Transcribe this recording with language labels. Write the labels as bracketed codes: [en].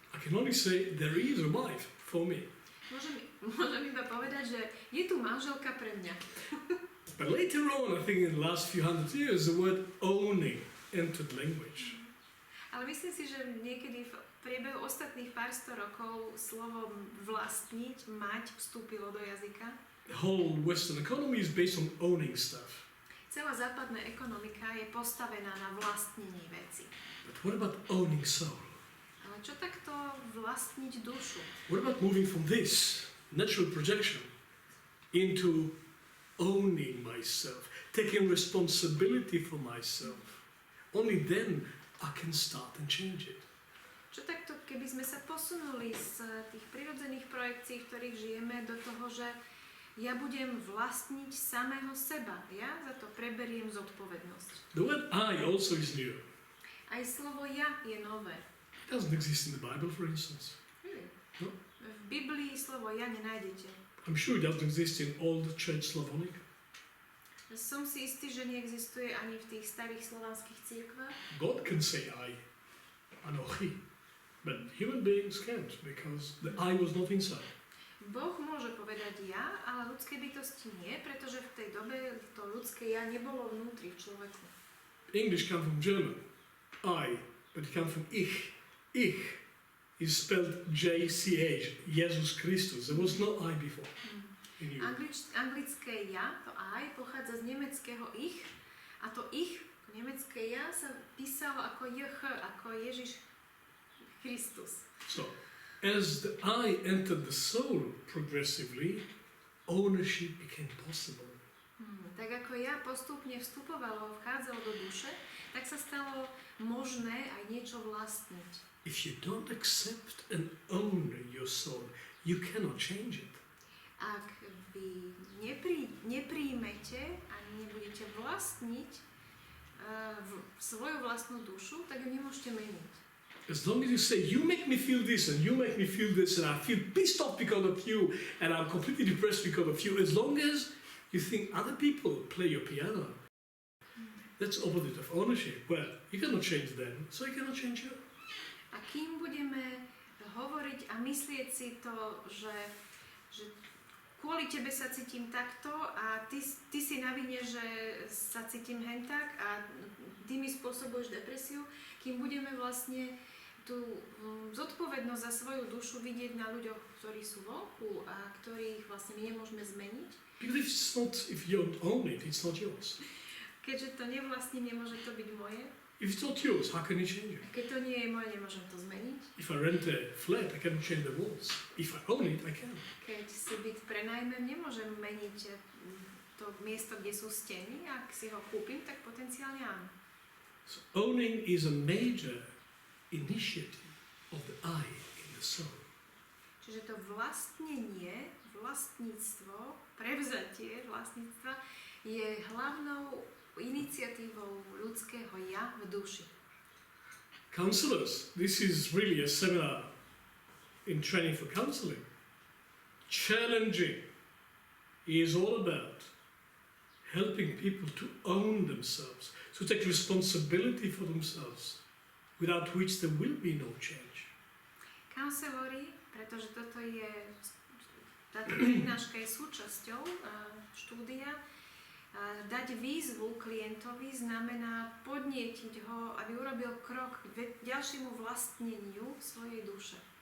[en] I can only say, there is a wife for me. [sk] Môžem iba povedať, že je tu manželka pre mňa. [en] But later on, I think in the last few hundred years, the word owning entered language. [sk] Ale myslím si, že niekedy v priebehu ostatných pár sto rokov slovo vlastniť, mať vstúpilo do jazyka. [en] The whole Western economy is based on owning stuff. [sk] Celá západná ekonomika je postavená na vlastnení veci. [en] But what about owning soul? [sk] Ale čo takto vlastniť dušu? [en] What about moving from this natural projection into owning myself, taking responsibility for myself? Only then I can start and change it. [sk] Čo takto, keby sme sa posunuli z tých prirodzených projekcií, v ktorých žijeme, do toho, že Ja budem vlastniť samého seba. Ja za to preberiem zodpovednosť. [en] The word I also is new. [sk] Aj slovo ja je nové. [en] It doesn't exist in the Bible, for instance. Really? No. [sk] V Biblii slovo ja nenájdete. [en] I'm sure it doesn't exist in all the Church Slavonic. [sk] Som si istý, že neexistuje ani v tých starých slovanských cirkvách. [en] God can say I, Anochi, but human beings can't because the I was not inside. [sk] Boh môže povedať ja, ale ľudské bytosti nie, pretože v tej dobe to ľudské ja nebolo vnútri v človeku. [en] English comes from German, I, but it comes from ich. Ich is spelled J-C-H, Jesus Christus. There was no I before. In Europe. [sk] Anglické ja, to I, pochádza z nemeckého ich a to ich, nemecké ja, sa písalo ako JH, ako Ježiš Kristus. [en] So, as the I entered the soul progressively, ownership became possible. [sk] Tak ako ja postupne vchádzalo do duše, tak sa stalo možné aj niečo vlastniť. [en] If you don't accept and own your soul, you cannot change it. [sk] Ak vy nepríjmete a nebudete vlastniť svoju vlastnú dušu, tak ju nemôžete meniť. [en] As long as you say, you make me feel this and you make me feel this and I feel pissed off because of you and I'm completely depressed because of you, as long as you think other people play your piano, that's opposite of ownership. Well, you cannot change them, so you cannot change you. [sk] A kým budeme hovoriť a myslieť si to, že kvôli tebe sa cítim takto a ty si na vine, že sa cítim hentak a ty mi spôsobuješ depresiu, kým budeme vlastne tú zodpovednosť za svoju dušu vidieť na ľuďoch, ktorí sú vonku a ktorých vlastne my nemôžeme zmeniť. [en] Because if you don't own it, it's not yours. [sk] Keďže to nevlastním, nemôže to byť moje. [en] If it's not yours, how can you change it? [sk] Keď to nie je moje, nemôžem to zmeniť. [en] If I rent a flat, I cannot change the walls. If I own it, I can. [sk] Keď si byt prenajmem, nemôžem meniť to miesto, kde sú steny. Ak si ho kúpim, tak potenciálne áno. [en] So owning is a major initiative of the I in the soul. [sk] Čiže to vlastnenie, vlastníctvo, prevzatie vlastníctva je hlavnou iniciatívou ľudského ja v duši. [en] Counselors, this is really a seminar in training for counseling. Challenging is all about helping people to own themselves, to take responsibility for themselves, without which there will be no change. [sk] Counselori, pretože táto prednáška je súčasťou štúdia, dať výzvu klientovi znamená podnietiť ho, aby urobil krok k ďalšiemu vlastneniu svojej duše.